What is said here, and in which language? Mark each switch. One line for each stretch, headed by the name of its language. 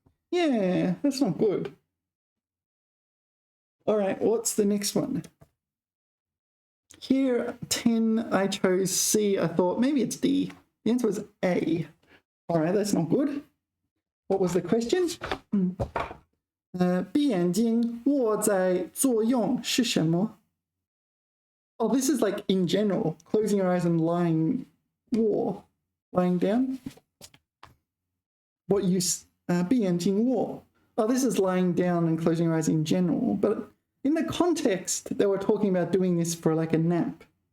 English: Yeah, that's not good. All right, what's the next one? Here, 10, I chose C. I thought maybe it's D. The answer was A. All right, that's not good. What was the question?
Chinese: 闭眼睛握在作用是什么?
English: Oh, this is like in general, closing your eyes and lying down. What you
Chinese: 闭眼睛握.
English: Oh, this is lying down and closing your eyes in general, but in the context, they were talking about doing this for like a nap.